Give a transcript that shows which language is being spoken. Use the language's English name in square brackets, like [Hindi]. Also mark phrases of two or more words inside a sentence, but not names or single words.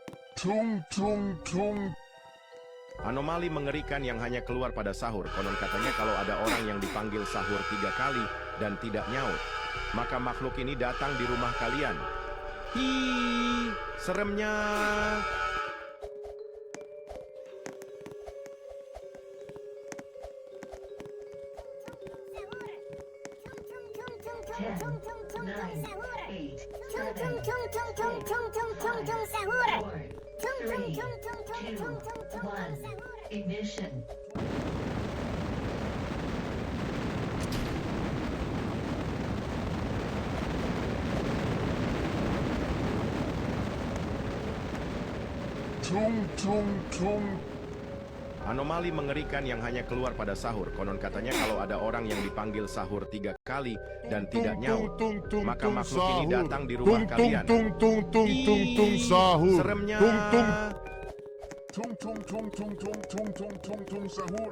[Indonesian] Tung tung tung. Anomali mengerikan yang hanya keluar pada sahur. Konon katanya kalau ada orang yang dipanggil sahur 3 kali dan tidak nyaut, maka makhluk ini datang di rumah kalian. Hi, seremnya. [English] Ten, nine, eight, seven, six, 5, 4, 3, 2, 1. Ignition. Tung tung tung. [Indonesian] Anomali mengerikan yang hanya keluar pada sahur. Konon katanya kalau ada orang yang dipanggil sahur 3 kali dan tidak nyaut, maka makhluk ini datang di rumah kalian. Tung tung tung tung tung sahur. Seremnya. Tung tung. Tung tung tung tung tung tung tung tung tung sahur.